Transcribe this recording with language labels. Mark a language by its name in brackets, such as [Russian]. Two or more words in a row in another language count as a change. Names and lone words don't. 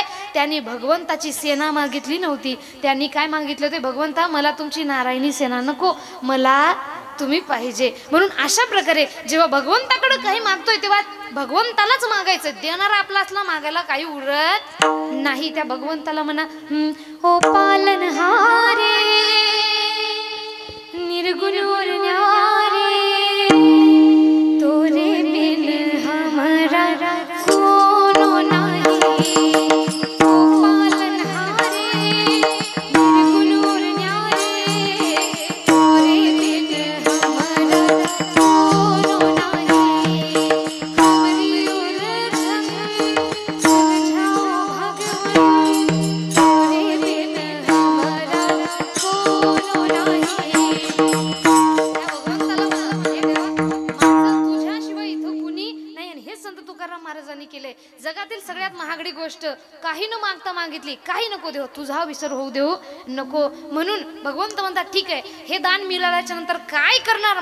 [Marathi] त्यांनी भगवंताची सेना मागितली नव्हती, त्यांनी काय मागितले होते, भगवंता मला तुमची नारायणी सेना नको, मला तुम्ही पाहिजे. म्हणून अशा प्रकारे जेव्हा भगवंताकडे काही मागतोय तेव्हा भगवंतालाच मागायचं, देणारा आपला असला मागायला काही उरत नाही. त्या भगवंताला म्हणा, [Hindi] हो पालनहारे निर्गुण और न्यारे, तोरे बिन हमारा कोनो नहीं. हो पालनहारे निर्गुण और न्यारे, तोरे बिन हमारा कोनो नहीं. हमारी उलझन सुलझाओ भगवान, तोरे बिन हमारा कोनो नहीं. [Marathi] तुझ्याशिवाय इथं कुणी नाही. आणि हे संत तुकाराम महाराजांनी केले. जगातील सगळ्यात महागडी गोष्ट काही न मागता मागितली, काही नको देऊ, तुझा विसर होऊ देऊ नको. म्हणून भगवंत म्हणतात ठीक आहे, हे दान मिळाल्याच्या नंतर काय करणार?